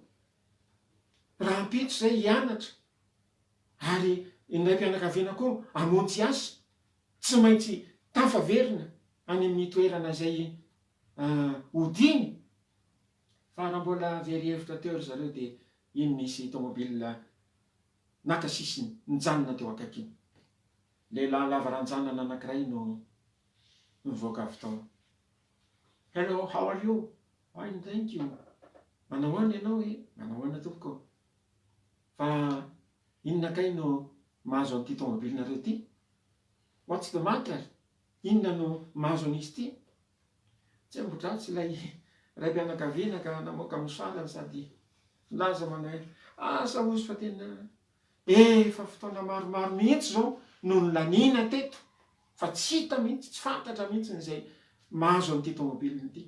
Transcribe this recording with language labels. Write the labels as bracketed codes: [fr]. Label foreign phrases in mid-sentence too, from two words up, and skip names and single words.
[mg] Raha ampitso zay hianatra ary ny raim-pianakaviana koa hamonjy asa, tsy maintsy tafaverina any amin'ny toerana zay hodiny. Fa raha mbola very hevitra teo ry zareo de iny nisy tomobile naka sisiny nijanona teo akaikiny. Lehilahy lava ranjanana anankiray no nivoaka avy tao. [en] Hello, how are you? Fine, thank you. [mg] Manao ahoana ianao e? Manao ahoana tompoko? Fa inona kay no mahazo an'ity tomobilinareo ty? [en] What's the matter? [mg] Inona no mahazo an'izy ty? Tsy ambodratsy ilay raim-pianakaviana ka namoaka mosalany sady laza manao hoe asa ozy fa tena efa fotoana maromaro mihitsy zao no nolaniana teto. Fa tsy hita mihitsy, tsy fantatra mihitsy n'izay mahazo an'ity tomobiliny ity.